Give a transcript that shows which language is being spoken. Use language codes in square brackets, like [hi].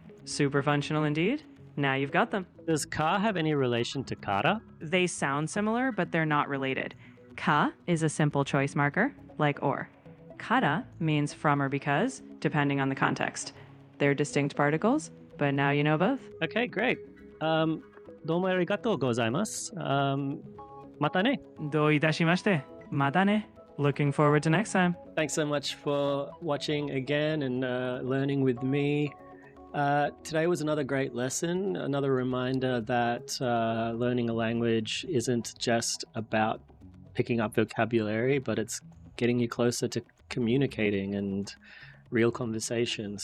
[en] Super functional indeed. Now you've got them. Does ka have any relation to kara? They sound similar, but they're not related. Ka is a simple choice marker, like or. Kara means from or because, depending on the context. They're distinct particles, but now you know both. Okay, great. [ja] どうもありがとうございます。またね。どういたしまして。またね。 [en] Looking forward to next time. Thanks so much for watching again and learning with me. Today was another great lesson, another reminder that learning a language isn't just about picking up vocabulary, but it's getting you closer to communicating and real conversations.